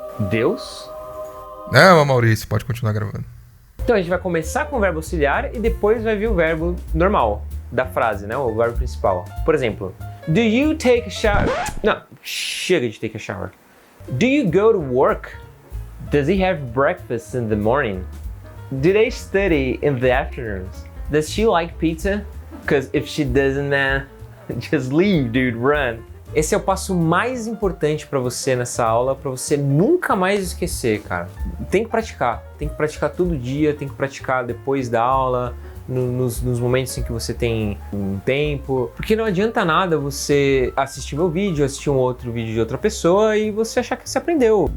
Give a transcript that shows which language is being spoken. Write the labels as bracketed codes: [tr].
[pt] Deus? Não, Maurício, pode continuar gravando. Então a gente vai começar com o verbo auxiliar e depois vai vir o verbo normal da frase, né? O verbo principal. [en] Por exemplo, do you take a shower? [pt] Não, chega de [en] take a shower. Do you go to work? Does he have breakfast in the morning? Do they study in the afternoons? Does she like pizza? Because if she doesn't, man, just leave, dude, run. [pt] Esse é o passo mais importante para você nessa aula, para você nunca mais esquecer, cara. Tem que praticar todo dia, tem que praticar depois da aula, nos momentos em que você tem um tempo, porque não adianta nada você assistir meu vídeo, assistir um outro vídeo de outra pessoa e você achar que você aprendeu.